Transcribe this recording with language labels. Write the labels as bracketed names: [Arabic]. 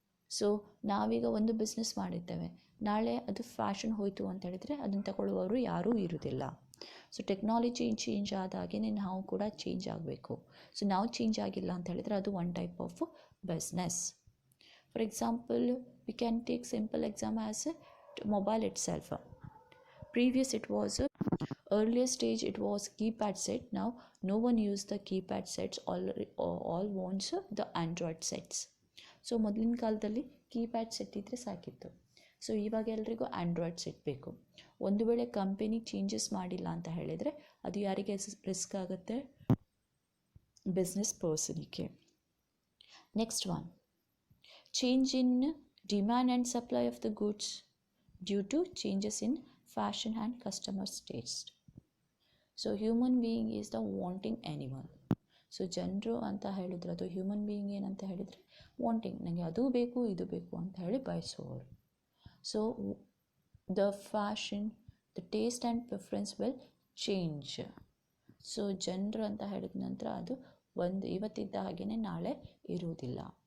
[Kannada] So ನಾವೀಗ ಒಂದು business ಮಾಡಿರ್ತೇವೆ, ನಾಳೆ ಅದು ಫ್ಯಾಷನ್ ಹೋಯಿತು ಅಂತ ಹೇಳಿದರೆ ಅದನ್ನು ತಗೊಳ್ಳುವವರು ಯಾರೂ ಇರೋದಿಲ್ಲ. ಸೊ ಟೆಕ್ನಾಲಜಿ ಚೇಂಜ್ ಆದಾಗೇ ನಾವು ಕೂಡ ಚೇಂಜ್ ಆಗಬೇಕು. ಸೊ ನಾವು ಚೇಂಜ್ ಆಗಿಲ್ಲ ಅಂತ ಹೇಳಿದರೆ ಅದು [English] One type of business. For example, we can take simple exam as mobile itself. Previous it was earlier stage, it was keypad set. Now no one use the keypad sets, all wants the Android sets. [Kannada] So ಮೊದಲಿನ ಕಾಲದಲ್ಲಿ keypad set ಇದ್ದರೆ ಸಾಕಿತ್ತು. So ಇವಾಗ ಎಲ್ರಿಗೂ Android set ಬೇಕು. ಒಂದು ವೇಳೆ company changes ಮಾಡಿಲ್ಲ ಅಂತ ಹೇಳಿದರೆ ಅದು ಯಾರಿಗೆ ರಿಸ್ಕ್ ಆಗುತ್ತೆ? Business ಪರ್ಸನಿಗೆ. [English] Next one, change in demand and supply of the goods due to changes in fashion and customers' taste. So human being is the wanting animal. [Kannada] So ಜನರು ಅಂತ ಹೇಳಿದ್ರೆ, ಅದು ಹ್ಯೂಮನ್ ಬೀಯಿಂಗ್ ಏನಂತ ಹೇಳಿದರೆ ವಾಂಟಿಂಗ್, ನನಗೆ ಅದು ಬೇಕು ಇದು ಬೇಕು ಅಂತ ಹೇಳಿ ಬಯಸುವವರು. [English] So the fashion, the taste and preference will change. [Kannada] So ಜನರು ಅಂತ ಹೇಳಿದ ನಂತರ ಅದು ಇವತ್ತಿದ್ದ ಹಾಗೆಯೇ ನಾಳೆ ಇರುವುದಿಲ್ಲ.